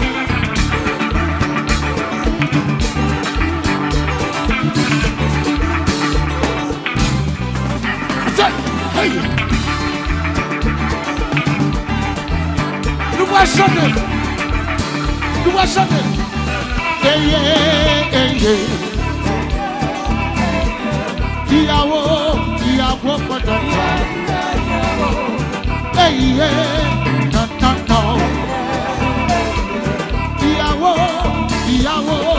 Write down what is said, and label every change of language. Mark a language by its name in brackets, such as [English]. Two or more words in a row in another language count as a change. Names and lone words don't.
[French] Hey. Nous voulons chanter. Hey, hey, hey, hey. [Yoruba] Iyawo, iyawo kodota. Hey, [English] yeah, no, no, no. [Yoruba] Iyawo, iyawo.